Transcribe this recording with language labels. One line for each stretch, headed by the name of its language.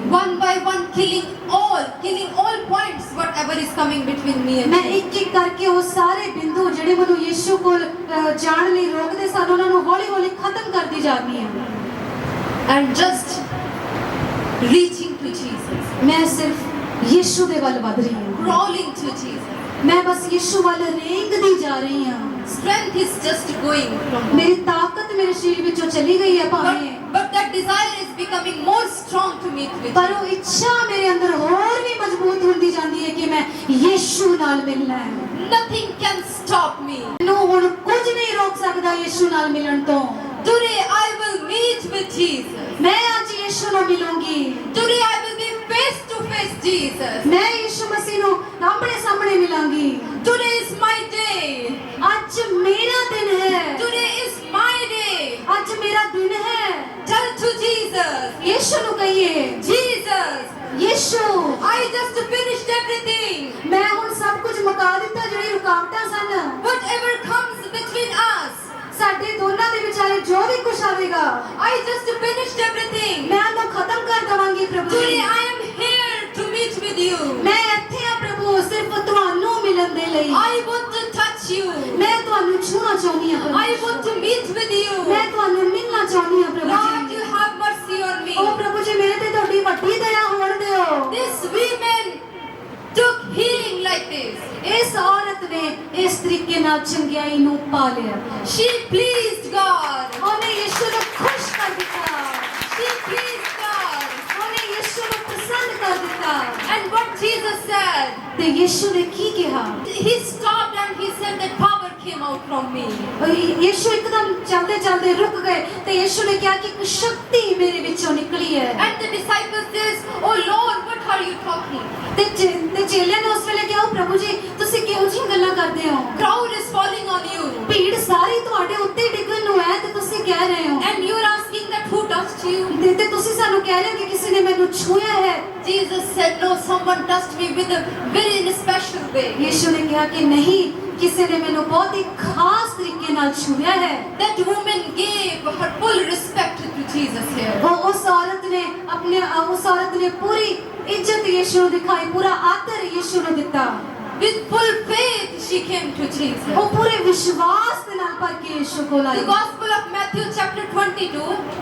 English: One by one killing all points whatever is coming between me and
Punjabi: ਮੈਂ
English: Jesus.
Punjabi: ਇੱਕ ਕਰਕੇ ਉਹ ਸਾਰੇ ਬਿੰਦੂ ਜਿਹੜੇ ਮੈਨੂੰ ਯਿਸੂ ਕੋਲ ਜਾਣ ਲਈ ਰੋਕਦੇ ਸਨ, ਉਹਨਾਂ ਨੂੰ ਹੌਲੀ-ਹੌਲੀ ਖਤਮ ਕਰਦੀ ਜਾਂਦੀ ਹਾਂ।
English: And just reaching to Jesus.
Punjabi: ਮੈਂ ਸਿਰਫ ਯਿਸੂ ਦੇ ਵੱਲ ਵਧ ਰਹੀ ਹਾਂ।
English: Crawling to Jesus.
Punjabi: ਮੈਂ ਬਸ ਯਿਸੂ ਵੱਲ ਰੇਂਗਦੀ ਜਾ ਰਹੀ ਹਾਂ।
English: Strength is just going from
Punjabi: ਮੇਰੀ ਤਾਕਤ ਮੇਰੇ ਸਰੀਰ ਵਿੱਚੋਂ ਚਲੀ ਗਈ ਹੈ ਭਾਵੇਂ,
English: but that desire is becoming more strong to meet with
Punjabi: ਪਰ
English: you.
Punjabi: ਉਹ ਇੱਛਾ ਮੇਰੇ ਅੰਦਰ ਹੋਰ ਵੀ ਮਜ਼ਬੂਤ ਹੁੰਦੀ ਜਾਂਦੀ ਹੈ ਕਿ ਮੈਂ ਯਿਸੂ ਨਾਲ ਮਿਲਣਾ ਹੈ।
English: Nothing can stop me.
Punjabi: ਮੈਨੂੰ ਹੁਣ ਕੁਝ ਨਹੀਂ ਰੋਕ ਸਕਦਾ ਯਿਸੂ ਨਾਲ ਮਿਲਣ ਤੋਂ।
English: Today I will meet with Jesus.
Punjabi: ਮੈਂ ਅੱਜ ਯਿਸੂ ਨੂੰ ਮਿਲੂੰਗੀ।
English: Today I will be face to face Jesus.
Punjabi: ਮੈਂ ਯਿਸੂ ਮਸੀਹ ਨੂੰ ਆਪਣੇ ਸਾਹਮਣੇ ਮਿਲਾਂਗੀ।
English: Today is my day.
Punjabi: ਅੱਜ ਮੇਰਾ ਦਿਨ ਹੈ।
English: Today is my day.
Punjabi: ਅੱਜ ਮੇਰਾ ਦਿਨ ਹੈ।
English: Tell to Jesus.
Punjabi: ਯਿਸੂ ਨੂੰ ਕਹੀਏ,
English: Jesus,
Punjabi: ਯਿਸੂ,
English: I just finished everything.
Punjabi: ਮੈਂ ਹੁਣ ਸਭ ਕੁਝ ਮੁਕਾ ਦਿੱਤਾ, ਜਿਹੜੀ ਰੁਕਾਵਟਾਂ ਸਨ।
English: Whatever comes between us,
Punjabi: ਸਾਡੇ ਦੋਨਾਂ ਦੇ ਵਿਚਾਲੇ ਜੋ ਵੀ ਕੁਝ ਆਵੇਗਾ,
English: I just finished everything.
Punjabi: ਮੈਂ ਉਹਨੂੰ ਖਤਮ ਕਰ ਦਵਾਂਗੀ ਪ੍ਰਭੂ
English: Today
Punjabi: ਜੀ।
English: I am here to meet with you.
Punjabi: ਮੈਂ ਇੱਥੇ ਆ ਪ੍ਰਭੂ, ਸਿਰਫ ਤੁਹਾਨੂੰ ਮਿਲਣ ਦੇ ਲਈ।
English: I want to touch you.
Punjabi: ਮੈਂ ਤੁਹਾਨੂੰ ਛੂਹਣਾ ਚਾਹੁੰਦੀ ਹਾਂ
English: I
Punjabi: ਪ੍ਰਭੂ।
English: want to meet with you.
Punjabi: ਮੈਂ ਤੁਹਾਨੂੰ ਮਿਲਣਾ ਚਾਹੁੰਦੀ ਹਾਂ ਪ੍ਰਭੂ
English: Lord,
Punjabi: ਜੀ।
English: you have mercy on me.
Punjabi: ਉਹ ਪ੍ਰਭੂ ਜੀ, ਮੇਰੇ ਤੇ ਤੁਹਾਡੀ ਵੱਡੀ ਦਇਆ ਹੋਣ ਦਿਓ।
English: This woman took healing like this.
Punjabi: ਇਸ ਔਰਤ ਨੇ ਇਸ ਤਰੀਕੇ ਨਾਲ ਚੰਗਿਆਈ ਨੂੰ ਪਾ ਲਿਆ।
English: She pleased God.
Punjabi: ਉਹਨੇ ਯਿਸੂ ਨੂੰ ਖੁਸ਼ ਕਰ ਦਿੱਤਾ।
English: She pleased God.
Punjabi: ਉਹਨੇ ਯਿਸੂ ਨੂੰ ਪਸੰਦ ਕਰ ਦਿੱਤਾ।
English: And what Jesus said,
Punjabi: ਤੇ ਯਿਸੂ ਨੇ ਕੀ ਕਿਹਾ?
English: he stopped and he said that power came out from me.
Punjabi: ਯਿਸੂ ਇੱਕਦਮ ਚਲਦੇ ਚਲਦੇ ਰੁਕ ਗਏ ਤੇ ਯਿਸੂ ਨੇ ਕਿਹਾ ਕਿ ਇੱਕ ਸ਼ਕਤੀ ਮੇਰੇ ਵਿੱਚੋਂ ਨਿਕਲੀ ਹੈ।
English: And the disciple says, oh Lord, what are you talking?
Punjabi: ਤੇ ਚੇਲਿਆਂ ਨੇ ਉਸ ਵੇਲੇ ਕਿਹਾ, ਉਹ ਪ੍ਰਭੂ ਜੀ, ਤੁਸੀਂ ਕਿਹੋ ਜਿਹੀਆਂ ਗੱਲਾਂ ਕਰਦੇ ਹੋ?
English: Crowd is falling on you.
Punjabi: ਭੀੜ ਸਾਰੀ ਤੁਹਾਡੇ ਉੱਤੇ ਡਿੱਗਣ ਨੂੰ ਹੈ ਤੇ ਤੁਸੀਂ ਕਹਿ ਰਹੇ ਹੋ,
English: And you are asking that who touched you?
Punjabi: ਤੇ ਤੁਸੀਂ ਸਾਨੂੰ ਕਹਿ ਰਹੇ ਹੋ ਕਿ ਕਿਸੇ ਨੇ ਮੈਨੂੰ ਛੂਹਿਆ ਹੈ।
English: Jesus said, no, someone touched me with a very special way.
Punjabi: ਯਿਸੂ ਨੇ ਕਿਹਾ ਕਿ ਨਹੀਂ, ਕਿਸੇ ਨੇ ਮੈਨੂੰ ਬਹੁਤ ਹੀ ਖਾਸ ਤਰੀਕੇ ਨਾਲ ਛੂਹਿਆ ਹੈ।
English: That woman gave her full respect to Jesus here.
Punjabi: ਉਸ ਔਰਤ ਨੇ ਪੂਰੀ ਇੱਜ਼ਤ ਯਿਸੂ ਨੂੰ ਦਿਖਾਈ, ਪੂਰਾ ਆਦਰ ਯਿਸੂ ਨੂੰ ਦਿੱਤਾ।
English: With full faith she came to Jesus.
Punjabi: ਉਹ ਪੂਰੇ ਵਿਸ਼ਵਾਸ ਦੇ ਨਾਲ ਭਰ ਕੇ ਯਿਸੂ ਕੋਲ
English: The
Punjabi: I.
English: Gospel of Matthew chapter 22,